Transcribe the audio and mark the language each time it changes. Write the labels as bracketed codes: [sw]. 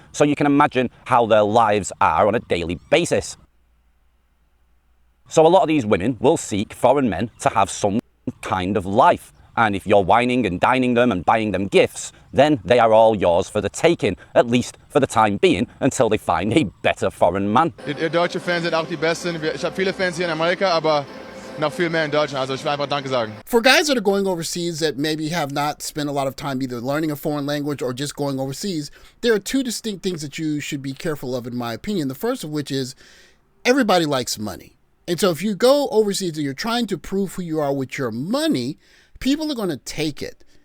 [en] So you can imagine how their lives are on a daily basis. So a lot of these women will seek foreign men to have some kind of life. And if you're wining and dining them and buying them gifts, then they are all yours for the taking, at least for the time being, until they find a better foreign man. [de] Ihr deutsche Fans sind auch die Besten. Ich habe viele Fans hier in Amerika, aber noch viel mehr in Deutschland. Also ich will einfach Danke sagen. [en] For guys that are going overseas that maybe have not spent a lot of time either learning a foreign language or just going overseas, there are two distinct things that you should be careful of, in my opinion. The first of which is everybody likes money. And so if you go overseas and you're trying to prove who you are with your money, people are going to take it.